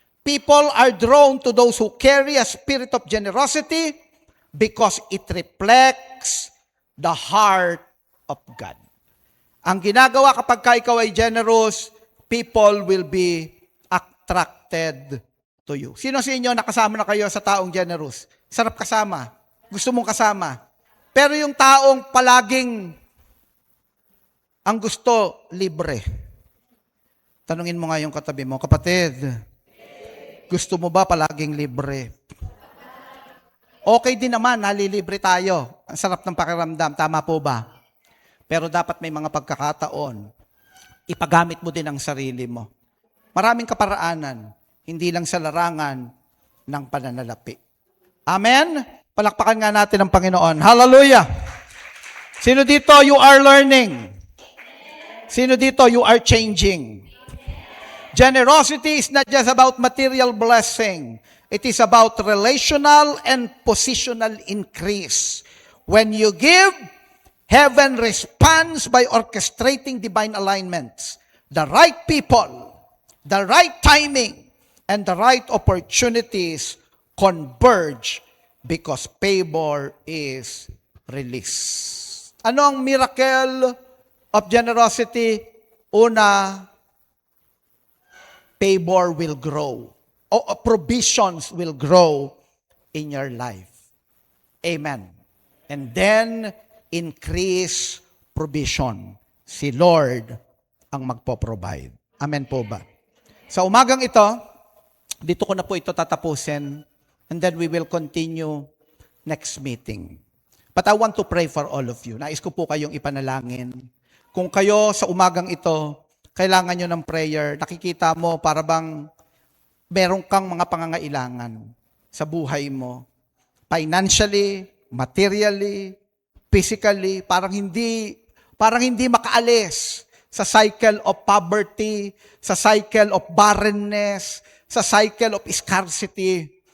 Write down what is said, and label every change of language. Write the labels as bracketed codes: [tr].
[en] People are drawn to those who carry a spirit of generosity because it reflects the heart of God. [tl] Ang ginagawa kapag ikaw ay generous, [en] people will be attracted to you. [tl] Sino sa inyo nakasama na kayo sa taong generous? Sarap kasama. Gusto mong kasama. Pero yung taong palaging ang gusto, libre. Tanungin mo nga yung katabi mo, kapatid, gusto mo ba palaging libre? Okay din naman, nalilibre tayo. Ang sarap ng pakiramdam, tama po ba? Pero dapat may mga pagkakataon, ipagamit mo din ang sarili mo. Maraming kaparaanan, hindi lang sa larangan ng pananalapi. Amen? Palakpakan nga natin ang Panginoon. Hallelujah! Sino dito, [en] you are learning? Sino dito, you are changing? Generosity is not just about material blessing. It is about relational and positional increase. When you give, heaven responds by orchestrating divine alignments. The right people, the right timing, and the right opportunities converge because favor is released. [tl] Ano ang [en] miracle of generosity? [tl] Una, [en] favor will grow. O provisions will grow in your life. Amen. And then, increase provision. [tl] Si Lord ang magpo-provide. Amen po ba? Sa umagang ito, dito ko na po ito tatapusin. [en] And then we will continue next meeting. But I want to pray for all of you. [tl] Nais ko po kayong ipanalangin. Kung kayo sa umagang ito, kailangan nyo ng prayer, nakikita mo para bang meron kang mga pangangailangan sa buhay mo. [en] Financially, materially, physically, [tl] parang hindi makaalis sa [en] cycle of poverty, sa cycle of barrenness, sa cycle of scarcity.